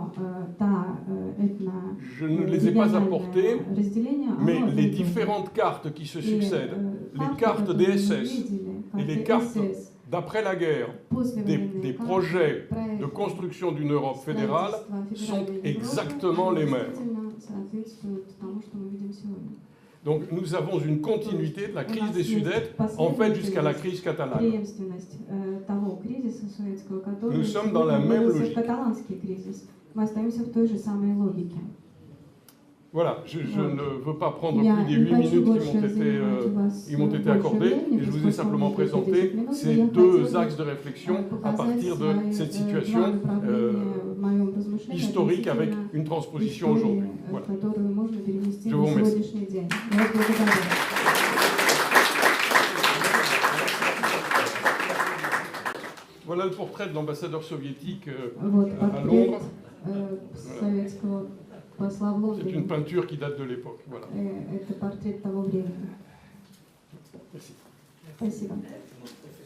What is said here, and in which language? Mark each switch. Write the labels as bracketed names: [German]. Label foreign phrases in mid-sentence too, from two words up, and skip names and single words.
[French] Je ne les ai pas apportées, mais les différentes cartes qui se succèdent, les cartes des SS et les cartes d'après la guerre, des projets de construction d'une Europe fédérale sont exactement les mêmes. Donc nous avons une continuité de la crise des Sudètes, en fait jusqu'à la crise catalane. [Russian] Преемственность того кризиса советского, который [French] Nous sommes dans la même [Russian] вылился в [French] logique. [Russian] каталанский кризис. Мы остаемся в той же самой логике. [French] Voilà, je ne veux pas prendre [Russian] Я [French] plus des [Russian] не [French] 8 [Russian] хочу [French] minutes [Russian] больше занимать вас [French] qui m'ont été [Russian] больше [French] accordées, [Russian] времени, [French] et je vous ai simplement [Russian] поскольку мне [French] présenté [Russian] 10 минут, [French] ces [Russian] я [French] deux [Russian] хотела [French] axes de réflexion à [Russian] показать [French] partir de [Russian] свои, [French] cette [Russian] два [French] situation [Russian] направления в моем размышлении [French] historique avec [Russian] относительно [French] une transposition [Russian] истории, [French] aujourd'hui. Voilà. [Russian] которую можно перенести [French] Je [Russian] на [French] vous remercie. [Russian] сегодняшний день. Я вас благодарю. [French] Voilà le portrait de l'ambassadeur soviétique [Russian] Вот [French] à [Russian] портрет [French] Londres. [Russian] советского посла в [French] C'est une [Russian] Лондоне. [French] peinture qui date de l'époque. Voilà. [Russian] Это портрет того времени. [French] Merci. [Russian] Спасибо.